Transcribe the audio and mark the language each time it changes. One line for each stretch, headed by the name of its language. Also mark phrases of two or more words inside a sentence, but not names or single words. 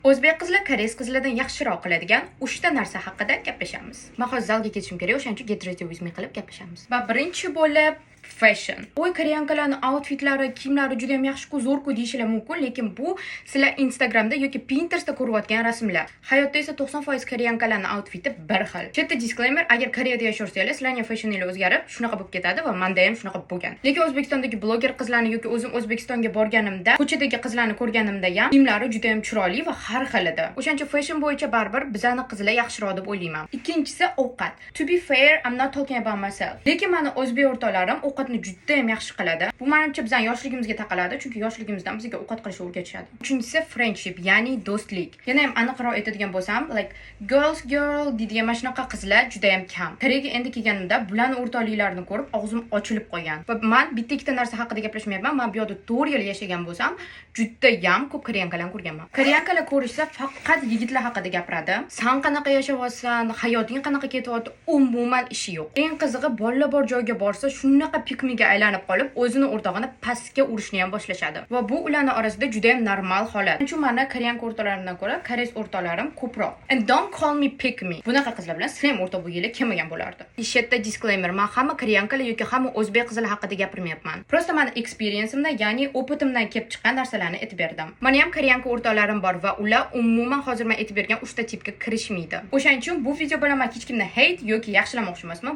Uzbek: O'zbek qizlar koreys qizlardan yaxshiroq qiladigan 3 ta narsa haqida gaplashamiz. Men hozir zalga ketishim kerak, o'shaning uchun
English: get ready with me
Uzbek: qilib gaplashamiz. Va birinchi bo'lib fashion. Voy koreyankalarning outfitlari, kiyimlari juda ham yaxshi-ku, zo'r-ku deyishlar mumkin, lekin bu sizlar Instagramda yoki Pinterestda ko'rayotgan rasmlar. Hayotda esa 90% koreyankalarning outfiti bir xil. Bu yerda disclaimer, agar Koreyada yashasangiz, sizlarning fashioningiz o'zgarib, shunaqa bo'lib ketadi va menda ham shunaqa bo'lgan. Lekin O'zbekistondagi bloger qizlarni yoki o'zim O'zbekistonga borganimda, ko'chadagi qizlarni ko'rganimda ham kiyimlari juda ham chiroyli va har xil edi. O'shancha fashion bo'yicha baribir bizani qizlar yaxshiroq deb o'ylayman. Ikkinchisi ovqat.
English: To be fair, I'm not talking about myself.
Uzbek: Lekin meni o'zbek o'rtoqlarim ovqatni juda ham yaxshi qiladi. Bu menimcha bizning yoshligimizga taqaladi, chunki yoshligimizdan bizga ovqat qilishni o'rgatishadi. Uchinchisi friendship, ya'ni do'stlik. Yana ham aniqroq aytadigan bo'lsam,
English: like girl
Uzbek: deydigan mana shunaqa qizlar juda ham kam. Koreyaga endi kelganimda bularning o'rtoqliklarini ko'rib og'zim ochilib qolgan. Va men bitta ikkita narsa haqida gaplashmayapman. Men bu yerda 4 yil yashagan bo'lsam, juda ham ko'p koreyankalarni ko'rganman. Koreyankalar ko'rishsa faqat yigitlar haqida gapiradi. Sen qanaqa yashayapsan, hayoting qanaqa ketyapti, umuman ishi yo'q. Eng qizig'i, bolalar bor joyga borsa, shunaqa pikmiga aylanib qolib, o'zini o'rtog'ini pastga urishni ham boshlashadi. Va bu ularning orasida juda ham normal holat. Chunki meni koreyanka o'rtoqlarimdan ko'ra koreys o'rtoqlarim ko'proq.
English: And don't call me pick me.
Uzbek: Bunaqa qizlar bilan sizlar ham o'rtoq bo'lganlar kelmagan bo'lardi. Ishda disclaimer, men hamma koreyankalar yoki hamma o'zbek qizlar haqida gapirmayapman. Prosta meni experienceimdan, ya'ni opitimdan kelib chiqqan narsalarni aytib berdim. Meni ham koreyanka o'rtoqlarim bor va ular umuman hozir men aytib bergan 3 ta tipga kirishmaydi. O'shaning uchun bu video bilan men hech kimni hate yoki yaxshilamoqchi emasman.